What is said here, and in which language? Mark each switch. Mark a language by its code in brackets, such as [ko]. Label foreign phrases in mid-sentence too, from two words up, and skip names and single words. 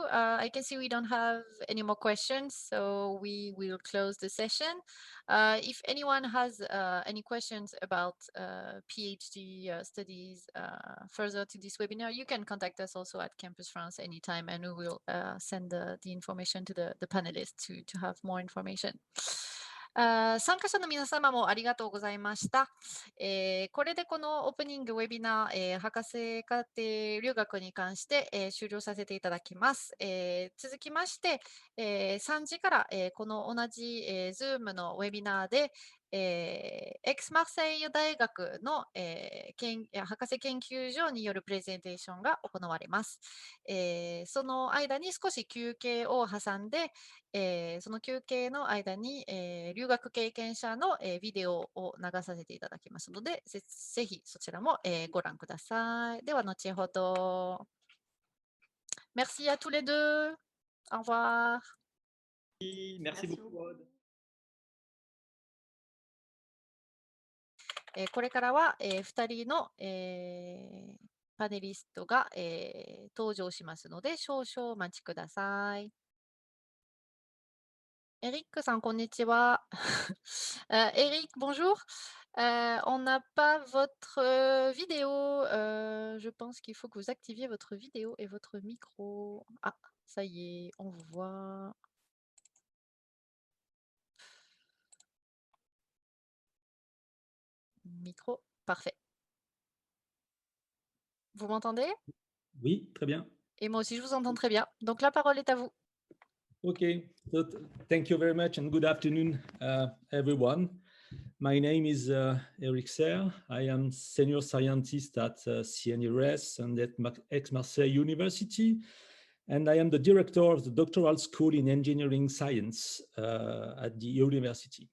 [en] I can see we don't have any more questions, so we will close the session. If anyone has any questions about PhD studies further to this webinar, you can contact us also at Campus France anytime, and we will send the information to the panelists to have more information. [ja] 参加者の皆様もありがとうございました。これでこのオープニングウェビナー、博士課程留学に関して、終了させていただきます。続きまして、3時から、この同じ、Zoom のウェビナーで、Aix-Marseille 大学の、博士研究所によるプレゼンテーションが行われます。その間に少し休憩を挟んで、その休憩の間に、留学経験者の、ビデオを流させていただきますので、ぜひそちらも、ご覧ください。では後ほど。 [fr] Merci à tous les deux. Au revoir. Merci beaucoup. [ja] これからは、2人の、パネリストが、登場しますので、少々お待ちください。Eric さん、こんにちは。Eric, bonjour. [fr] On n'a pas votre vidéo. Je pense qu'il faut que vous activiez votre vidéo et votre micro. Ah, ça y est, on vous voit. Micro, parfait. Vous m'entendez? Oui, très bien. Et moi aussi, je vous entends très bien. Donc, la parole est à vous. [en] Okay, so thank you very much and good afternoon, everyone. My name is Eric Serre. I am senior scientist at CNRS and at Aix-Marseille University, and I am the director of the Doctoral School in Engineering Science at the university.